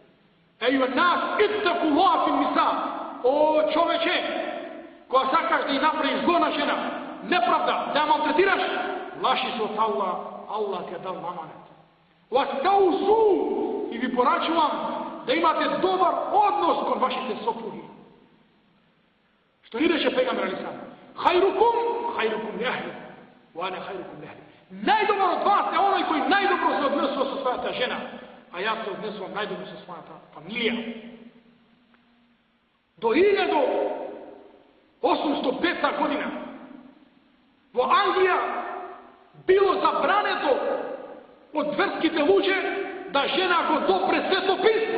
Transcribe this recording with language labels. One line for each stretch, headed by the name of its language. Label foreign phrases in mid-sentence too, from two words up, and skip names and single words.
Arabic: أيها الناس، اتقوا الله في النساء.
Macedonian: О човече, која сакаш да и направи зло на жена, неправда, да малтретираш, лаши се од Аллах ти је дао аманет. Вас таусу и ви порачувам да имате добар однос код вашите сопруге. Што и рече пејгамбер
Arabic: عليه السلام: "خيركم، خيركم لأهلي، وأنا خيركم لأهلي, wa ana hajrukum li ahli."
Macedonian: Најдобар од вас је онај који најдобро се односио са својата жена, а ја се однесујем најдобро са својата фамилија. До 1805. година у Англија било забрането од верските луѓе да жена го допре свето писмо.